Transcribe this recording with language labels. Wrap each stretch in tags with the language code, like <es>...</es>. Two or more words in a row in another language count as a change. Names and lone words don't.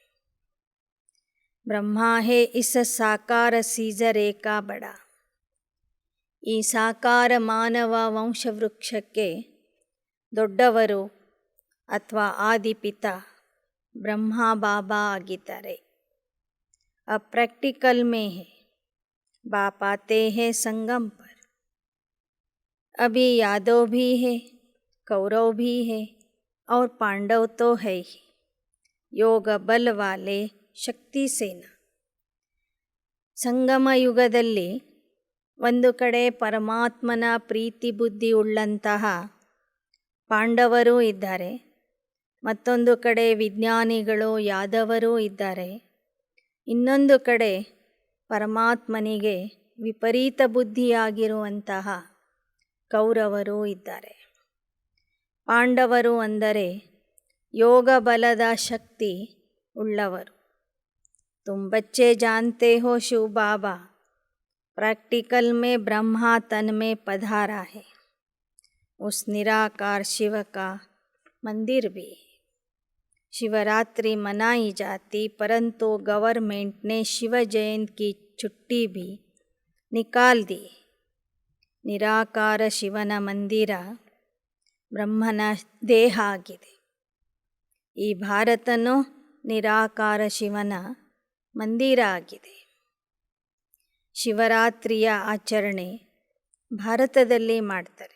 <hi>ब्रह्मा है इस साकार सिजरे का बड़ा.</hi> <kn>ಈ ಸಾಕಾರ ಮಾನವ ವಂಶವೃಕ್ಷಕ್ಕೆ ದೊಡ್ಡವರು ಅಥವಾ ಆದಿಪಿತ ಬ್ರಹ್ಮ ಬಾಬಾ ಆಗಿದ್ದಾರೆ.</kn> <hi>अब प्रैक्टिकल में है, बाप आते हैं संगम पर. अभी यादव भी है, कौरव भी है और पांडव तो है ही. योग बल वाले शक्ति सेना.</hi> <kn>ಸಂಗಮ ಯುಗದಲ್ಲಿ ಒಂದು ಕಡೆ ಪರಮಾತ್ಮನ ಪ್ರೀತಿ ಬುದ್ಧಿ ಉಳ್ಳಂತಹ ಪಾಂಡವರೂ ಇದ್ದಾರೆ, ಮತ್ತೊಂದು ಕಡೆ ವಿಜ್ಞಾನಿಗಳು ಯಾದವರೂ ಇದ್ದಾರೆ, ಇನ್ನೊಂದು ಕಡೆ ಪರಮಾತ್ಮನಿಗೆ ವಿಪರೀತ ಬುದ್ಧಿಯಾಗಿರುವಂತಹ ಕೌರವರೂ ಇದ್ದಾರೆ. ಪಾಂಡವರು ಅಂದರೆ ಯೋಗ ಬಲದ ಶಕ್ತಿ ಉಳ್ಳವರು.</kn> <hi>तुम बच्चे जानते हो शिव बाबा प्रैक्टिकल में ब्रह्मा तन में पधारा है. उस निराकार शिव का मंदिर भी है. शिवरात्रि मनाई जाती, परंतु गवर्नमेंट ने शिव जयंती की छुट्टी भी निकाल दी.</hi> <kn>ನಿರಾಕಾರ ಶಿವನ ಮಂದಿರ ಬ್ರಹ್ಮನ ದೇಹ ಆಗಿದೆ. ಈ ಭಾರತನೂ ನಿರಾಕಾರ ಶಿವನ ಮಂದಿರ ಆಗಿದೆ. ಶಿವರಾತ್ರಿಯ ಆಚರಣೆ ಭಾರತದಲ್ಲಿ ಮಾಡ್ತಾರೆ.</kn>